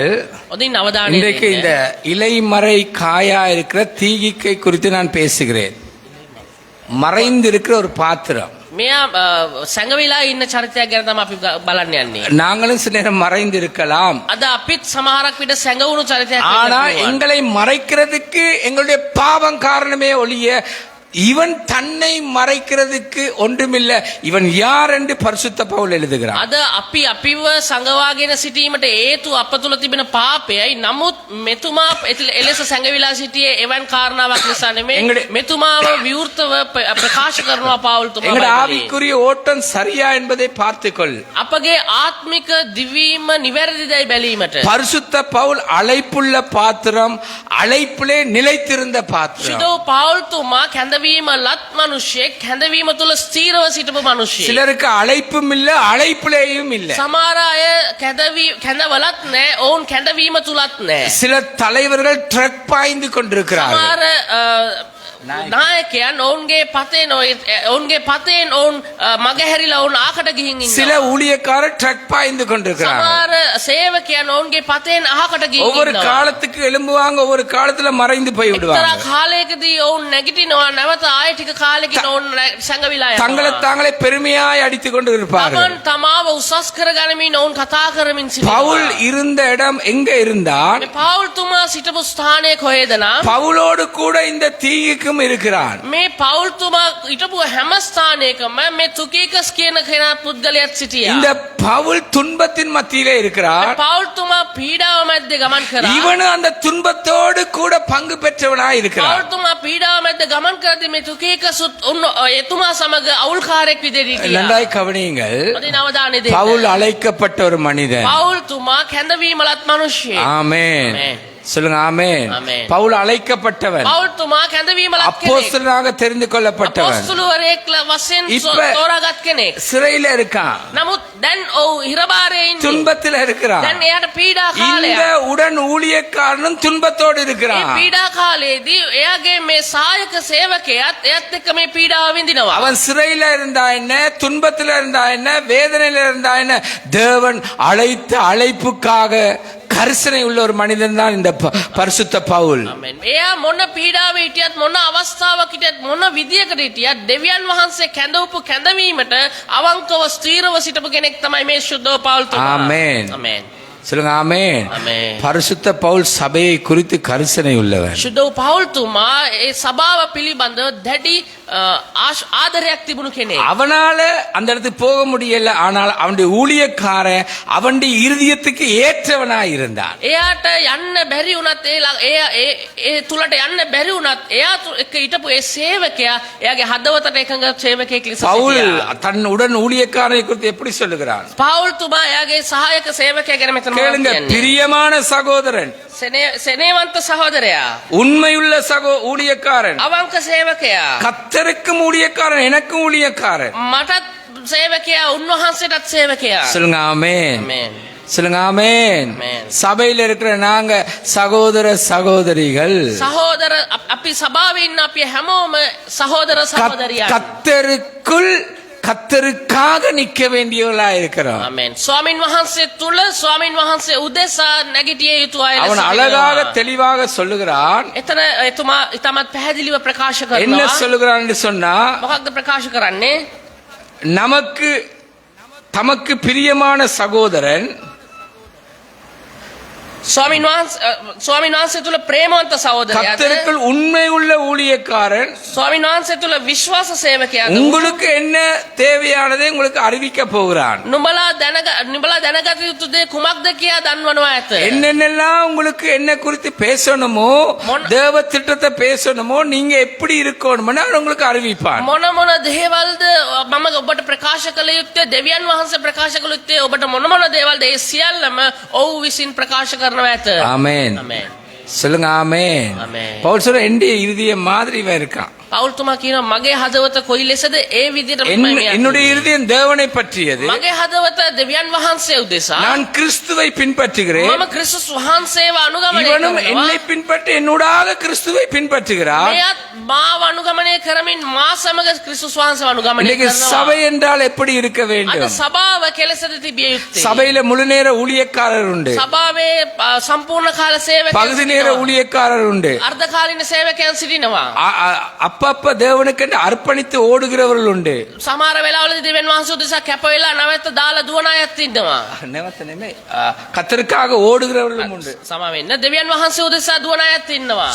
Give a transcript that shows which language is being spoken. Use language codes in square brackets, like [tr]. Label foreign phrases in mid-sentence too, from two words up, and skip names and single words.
[si] ඔදින් අවධානය [ta] இன்றைக்கு இந்த இலைமறை காயா இருக்கிற தீகிக்கை குறித்து நான் பேசுகிறேன். மறைந்து இருக்கிற ஒரு பாத்திரம். [si] මෙයා සැඟවිලා ඉන්න චරිතයක් ගැන තමයි අපි බලන්න යන්නේ. [ta] நாங்களும் சில நேரம் மறைந்து இருக்கலாம். [si] අද අපිත් සමහරක් විට සැඟවුණු චරිතයක් [ta] ஆனா எங்களை மறைக்கிறதுக்கு எங்களுடைய பாவம் காரணமே ஒழிய இவன் தன்னை மறைக்கிறதுக்கு ஒன்றுமில்லை. இவன் யார் என்று பரிசுத்த பவுல் எழுதுகிறான். [si] අද අපි අපිව සංගවාගෙන සිටීමට හේතු අප තුල තිබෙන පාපයයි. නමුත් මෙතුමා එලෙස සැඟවිලා සිටියේ එවන් කාරණාවක් නිසා නෙමෙයි. මෙතුමාව විවෘතව ප්‍රකාශ කරනවා පවුල් තුමා. [ta] எங்களுடைய ஆவிக்குரிய ஓட்டம் சரியா என்பதை பார்த்துக்கொள். [si] අපගේ ආත්මික දිවීම නිවැරදිදයි බැලීමට [ta] பரிசுத்த பவுல் அழைப்புள்ள பாத்திரம், அழைப்பிலே நிலைத்திருந்த பாத்திரம். [si] සුදෝ පවුල් තුමා කැඳවීම ලත් මිනිසෙක්, කැඳවීම තුල ස්ථීරව සිටපු මිනිසෙක්. [ta] சிலருக்கு அழைப்பும் இல்ல, அழைப்பிலேயும் இல்ல. [si] සමහර අය කැඳවලත් නැහැ, ඔවුන් කැඳවීම තුලත් නැහැ. [ta] சில தலைவர்கள் ட்ரக் பாய்ந்து கொண்டிருக்கிறார்கள். [si] සමහර නායකයන් ඔවුන්ගේ පතෙන් ඔවුන් මගහැරිලා ඔවුන් ආකට ගිහින් ඉන්නවා. [ta] சில ஊழியக்காரர் ட்ரக் பாய்ந்து கொண்டிருக்கிறார்கள். [si] සමහර සේවකයන් ඔවුන්ගේ පතෙන් ආකට ගිහින් [ta] ஒவ்வொரு [si] ඉන්නවා. [ta] காலத்துக்கு எழும்புவாங்க, ஒவ்வொரு காலத்துல மறைந்து போய் விடுவாங்க. [si] එක්තරා කාලයකදී ඔවුන් නැගිටිනවා, නැවත ආයෙ ටික කාලෙකින් ඔවුන් සංගවිලා යනවා. [ta] தங்களை தாங்களே பெருமையாய் அடித்துக் கொண்டு இருப்பார்கள். [si] තමන් තමාව උසස් කරගනිමින් ඔවුන් කතා කරමින් සිටිනවා. [ta] பவுல் இருந்த இடம் எங்க இருந்தான்? [si] මේ පවුල් තුමා සිටපු ස්ථානය කොහෙද නම් [ta] பவுலோடு கூட இந்த தீயுக்கும் இருக்கிறான். [si] මේ පවුල් තුමා හිටපු හැම ස්ථානයකම මේ තුකීකස් කියන කෙනා පුද්ගලයෙක් සිටියා. [ta] இந்த பவுல் துன்பத்தின் மத்தியிலே இருக்கிறார். [si] පවුල් තුමා පීඩාව මැද්දේ ගමන් කරා. [ta] இவனும் அந்த துன்பத்தோடு கூட பங்கு பெற்றவனாய் இருக்கிறான். [si] පවුල් තුමා පීඩාව මැද්දේ ගමන් කරද්දී මේ තුකීකසුත් එතුමා සමග අවුල්කාරයෙක් විදිහට හිටියා. [ta] நன்றாய் கவனியுங்கள். [si] ඔදින අවධානය දෙන්න. [ta] பவுல் அழைக்கப்பட்ட ஒரு மனிதன். [si] පවුල් තුමා කැඳවීමලත් මිනිහෙක්. [ta] ஆமென். சொல்லுங்க ஆமென். பவுல் அழைக்கப்பட்டவன், [si] පවුල් තුමා කැඳවීමලත් කෙනෙක්. [ta] அப்போஸ்தலனாக தெரிந்து கொள்ளப்பட்டவன். [si] අපොස්තලවරයෙක් වශයෙන් තෝරාගත් කෙනෙක්. [ta] சிறையில இருக்கான். [si] නමුත් දැන් ඔව් හිරබාරයේ ඉන්නේ. [ta] துன்பத்தில் இருக்கிறான். [si] දැන් එයාට පීඩා [ta] இந்த [si] කාලයක්. [ta] உடன் ஊழியக்காரனும் துன்பத்தோடு [si] මේ [ta] இருக்கிறான். [si] පීඩා කාලයේදී එයාගේ මේ සායක සේවකයාත් එයත් එක්ක මේ පීඩාව විඳිනවා. [ta] அவன் சிறையில இருந்தா என்ன, துன்பத்தில் இருந்தா என்ன, வேதனையில இருந்தா என்ன, தேவன் அழைத்த அழைப்புக்காக கரிசனை உள்ள ஒரு மனிதன் தான் இந்த பரிசுத்த பவுல். [si] ආමෙන්. එයා මොන පීඩාවේ හිටියත්, මොන අවස්ථාවක් හිටියත්, මොන විදියකට හිටියත් දෙවියන් වහන්සේ කැඳවපු කැඳවීමට අවංකව ස්ථීරව සිටපු කෙනෙක් තමයි මේ සුද්ධ පවුල් තුමා. [ta] ஆமென். [si] ආමෙන්. [ta] சொல்லுங்க ஆமென். [si] ආමෙන්. [ta] பரிசுத்த பவுல் சபையை குறித்து கரிசனை உள்ளவன். [si] සුද්ධ පවුල් තුමා ඒ සභාව පිළිබඳව දැඩි ආදරයක් තිබුණු කෙනෙක්. [ta] அவனால அந்த இடத்துக்கு போக முடியல, ஆனால் அவனுடைய ஊழியக்காரன் அவனுடைய இருதயத்துக்கு ஏற்றவனாய் இருந்தான். [si] එයාට යන්න බැරි වුණත් ඒ තුලට යන්න බැරි වුණත් එයා එක්ක හිටපු ඒ සේවකයා එයාගේ හදවතට එකඟ සේවකයෙක් ලෙස [ta] பவுல் [si] සිටියා. [ta] தன் உடன் ஊழியக்காரனை குறித்து எப்படி சொல்லுகிறான்? [si] පවුල් තුමා එයාගේ සහායක සේවකයා ගැන මෙතන [ta] கேளுங்க, [si] කියන්නේ. [ta] பிரியமான சகோதரன், [si] සෙනෙවන්ත සහෝදරයා, [ta] உண்மையுள்ள ஊழியக்காரன், [si] අවංක සේවකයා, [ta] கர்த்தருக்கும் ஊழியக்காரன், எனக்கும் ஊழியக்காரன். [si] මටත් සේවකයා, උන්වහන්සේටත් සේවකයා. [ta] சொல்லுங்க ஆமென். [si] ආමෙන්. [ta] சொல்லுங்க ஆமென். சபையில இருக்கிற நாங்க சகோதர சகோதரிகள், [si] සහෝදර අපි සභාවේ ඉන්න අපි හැමෝම සහෝදර සහෝදරියන්. [ta] கர்த்தருக்குள் கர்த்தருக்காக நிக்க வேண்டியவர்களா இருக்கிறோம். [si] ආමෙන්. ස්වාමින් වහන්සේ තුල ස්වාමින් වහන්සේ උදෙසා නැගිටිය යුතු අය [ta] அவன் அழகாக தெளிவாக சொல்லுகிறான். [si] එතන එතුමා ඉතාමත් පැහැදිලිව ප්‍රකාශ [ta] என்ன [si] කරනවා. [ta] சொல்லுகிறான் என்று சொன்னா, [si] මොකක්ද ප්‍රකාශ කරන්නේ? [ta] தமக்கு பிரியமான சகோதரன் [si] ස්වාමීන් වහන්සේ තුල ප්‍රේමවන්ත සහෝදරයාද [ta] கர்த்தருக்குள் உண்மை உள்ள ஊழியக்காரன் [si] ස්වාමීන් වහන්සේ තුල විශ්වාස සේවකයාද [ta] உங்களுக்கு என்ன தேவையானதை உங்களுக்கு அறிவிக்க போகிறான். [si] නුඹලා දැනගත යුතු දේ කුමක්ද කියා දන්වනවා ඇත. [ta] என்னென்னலாம் உங்களுக்கு என்ன குறித்து பேசணுமோ தேவ திட்டத்தை பேசணுமோ நீங்க எப்படி இருக்கணும்னு அவர் உங்களுக்கு அறிவிப்பார். [si] මොන දේවල්ද මම ඔබට ප්‍රකාශ කළ යුත්තේ දෙවියන් වහන්සේ ප්‍රකාශ කළ යුත්තේ ඔබට මොන දේවල්ද ඒ සියල්ලම ඔව් විසින් ප්‍රකාශ කරනවා ඇත. [ta] ஆமென். [si] ආමේන්. [ta] சொல்லுங்க ஆமென். ஆமென். பவுல் சொல்ற என்னுடைய இருதய மாதிரி இவன் இருக்கான். [si] පෞල්තුමා කියනවා මගේ හදවත කොයි ලෙසද ඒ විදිහට [ta] என்னுடைய இருதயம் தேவனை பற்றியது. [si] මගේ හදවත දෙවියන් වහන්සේ උදෙසා [ta] நான் கிறிஸ்துவை பின்பற்றுகிறேன். [si] මම ක්‍රිස්තුස් වහන්සේව අනුගමනය [ta] இவனும் [si] කරනවා. [ta] என்னை பின்பற்றி என்னோடாக கிறிஸ்துவை பின்பற்றுகிறார். [si] මෙයත් මාව අනුගමනය කරමින් මා සමග ක්‍රිස්තුස් වහන්සේව අනුගමනය [ta] இன்னைக்கு [si] කරනවා. [ta] சபை என்றால் எப்படி இருக்க [si] අද [ta] வேண்டும்? [si] සභාව කෙලෙසද තිබිය යුත්තේ. [ta] சபையில முழு நேர ஊழியக்காரர் உண்டு, [si] සභාවේ සම්පූර්ණ කාල [ta] பகுதி நேர [si] සේවකයන් [ta] ஊழியக்காரர் உண்டு, [si] අර්ධකාලීන සේවකයන් සිටිනවා. அப்பப்ப தேவனுக்கு அர்ப்பணித்து ஓடுகிறவர்கள் உண்டு. සමහර වෙලාවලදී දෙවියන් වහන්සේ උදෙසා කැප වෙලා නැවත දාලා දුවන අයත් ඉන්නවා. නැවත නෙමෙයි, [ta] கர்த்தருக்காக ஓடுகிறவர்களும் உண்டு. [si] සමා වෙන්න දෙවියන් වහන්සේ උදෙසා දුවන අයත් ඉන්නවා.